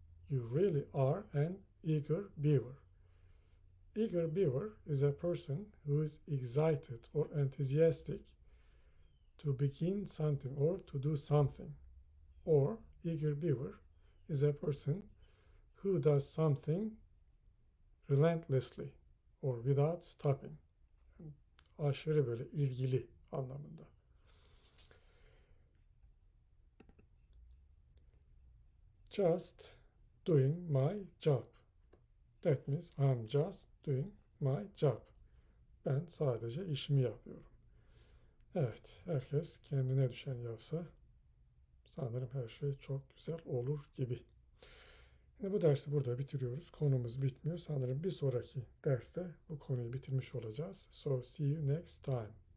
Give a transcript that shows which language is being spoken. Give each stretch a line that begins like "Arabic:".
English: You really are an eager beaver. Eager beaver is a person who is excited or enthusiastic to begin something or to do something. Or eager beaver is a person who does something relentlessly or without stopping.
Turkish: Aşırı böyle ilgili anlamında.
English: Just doing my job. That means I'm just doing my job.
Turkish: Ben sadece işimi yapıyorum. Evet, herkes kendine düşen yapsa sanırım her şey çok güzel olur gibi. Şimdi bu dersi burada bitiriyoruz. Konumuz bitmiyor. Sanırım bir sonraki derste bu konuyu bitirmiş olacağız.
English: So see you next time.